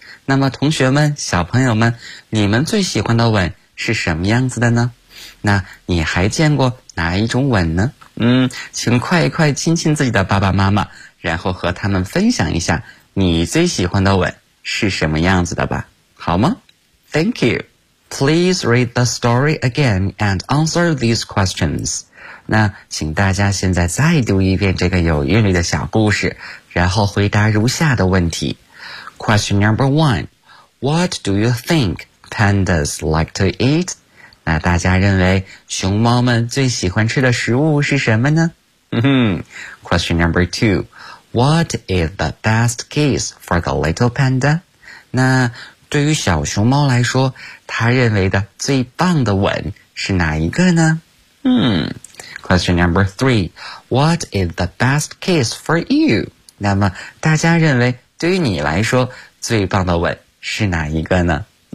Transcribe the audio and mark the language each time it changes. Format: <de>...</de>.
<zh>那么同学们，小朋友们，你们最喜欢的吻是什么样子的呢？那你还见过哪一种吻呢？请快一快亲亲自己的爸爸妈妈，然后和他们分享一下你最喜欢的吻是什么样子的吧，好吗？</zh> <en>Thank you. Please read the story again and answer these questions.</en> <zh>那请大家现在再读一遍这个有韵律的小故事，然后回答如下的问题。</zh> <en>Question number one. What do you think pandas like to eat?</en> <zh>那大家认为熊猫们最喜欢吃的食物是什么呢？</zh> <en>Question number two. What is the best kiss for the little panda?</en> <zh>那对于小熊猫来说，他认为的最棒的吻是哪一个呢？</zh> <en>Question number three. What is the best kiss for you?</en> <zh>那么大家认为对于你来说最棒的吻是哪一个呢？</zh>